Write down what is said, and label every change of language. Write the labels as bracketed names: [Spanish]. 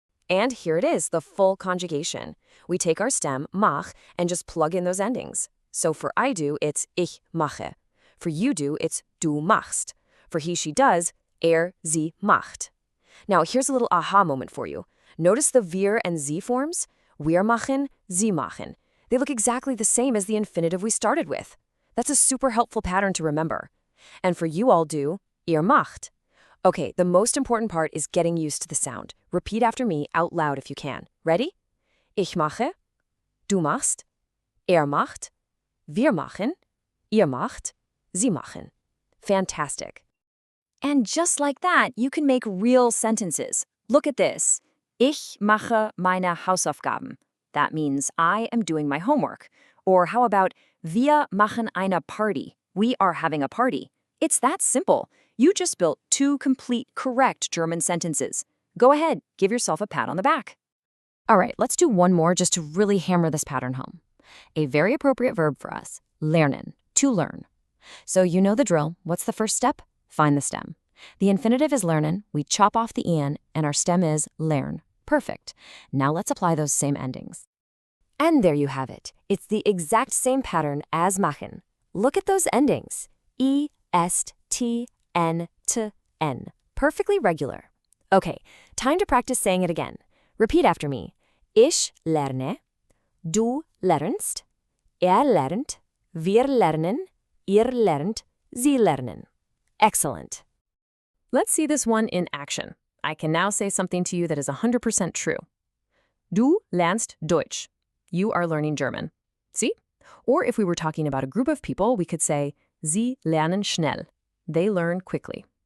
[English] And here it is, the full conjugation. We take our stem, mach, and just plug in those endings. So for I do, it's [German] ich mache. [English] For you do, it's [German] du machst. [English] For he, she does, [German] sie macht. [English] Now here's a little aha moment for you. Notice the wir and sie forms? [German] Wir machen, sie machen. [English] They look exactly the same as the infinitive we started with. That's a super helpful pattern to remember. And for you all do, [German] ihr macht. [English] Okay, the most important part is getting used to the sound. Repeat after me out loud if you can. Ready? [German] Ich mache, du machst, macht, wir machen, ihr macht, sie machen. [English] Fantastic. And just like that, you can make real sentences. Look at this. [German] Ich mache meine Hausaufgaben. [English] That means I am doing my homework. Or how about [German] wir machen eine Party? [English] We are having a party. It's that simple. You just built 2 complete, correct German sentences. Go ahead, give yourself a pat on the back. All right, let's do one more just to really hammer this pattern home. A very appropriate verb for us, lernen, to learn. So you know the drill. What's the first step? Find the stem. The infinitive is lernen, we chop off the en, and our stem is lern. Perfect. Now let's apply those same endings. And there you have it. It's the exact same pattern as machen. Look at those endings. I, est, t, n, t, n. Perfectly regular. Okay, time to practice saying it again. Repeat after me. [German] Ich lerne, du lernst, lernt, wir lernen, ihr lernt, sie lernen. [English] Excellent. Let's see this one in action. I can now say something to you that is 100% true. [German] Du lernst Deutsch. [English] You are learning German. See? Or if we were talking about a group of people, we could say, [German] Sie lernen schnell. [English] They learn quickly.